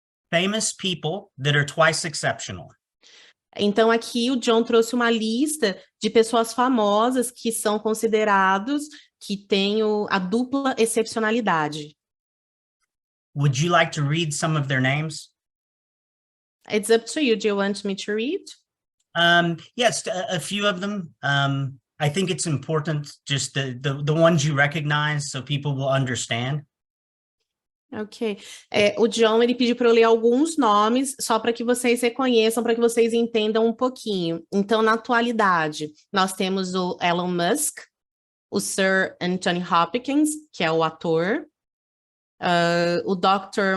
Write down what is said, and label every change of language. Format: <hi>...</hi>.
<en>famous people that are twice exceptional.</en> <pt>Então, aqui o John trouxe uma lista de pessoas famosas que são considerados que têm a dupla excepcionalidade.</pt> <en>Would you like to read some of their names? It's up to you. Do you want me to read? Yes, a few of them. I think it's important, just the ones you recognize so people will understand. Ok.</en> <pt>O John, ele pediu para eu ler alguns nomes, só para que vocês reconheçam, para que vocês entendam um pouquinho. Então, na atualidade, nós temos o Elon Musk, o Sir Anthony Hopkins, que é o ator, o Dr.</pt>